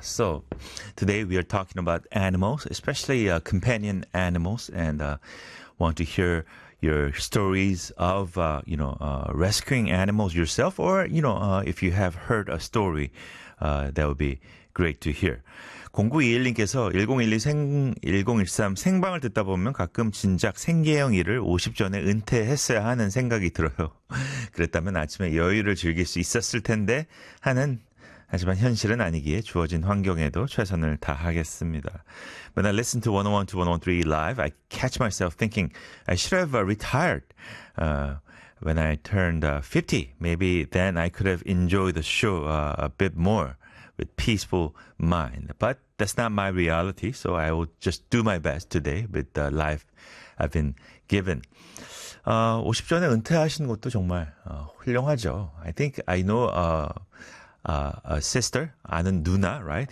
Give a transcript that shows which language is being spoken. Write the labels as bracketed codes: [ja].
[en] So today we are talking about animals, especially companion animals, and want to hear your stories of rescuing animals yourself, or if you have heard a story, that would be great to hear. [ko] 0921님께서 1013 생방을 듣다 보면 가끔 진작 생계형 일을 50전에 은퇴했어야 하는 생각이 들어요. 그랬다면 아침에 여유를 즐길 수 있었을 텐데 하는 하지만 현실은 아니기에 주어진 환경에도 최선을 다하겠습니다. [en] When I listen to 101 to 103 live, I catch myself thinking I should have retired when I turned 50. Maybe then I could have enjoyed the show a bit more. With peaceful mind. But that's not my reality, so I will just do my best today with the life I've been given. [ko] 50 전에 은퇴하신 것도 정말 훌륭하죠. [en] I think I know a sister, [ko] 아는 누나, [en] right?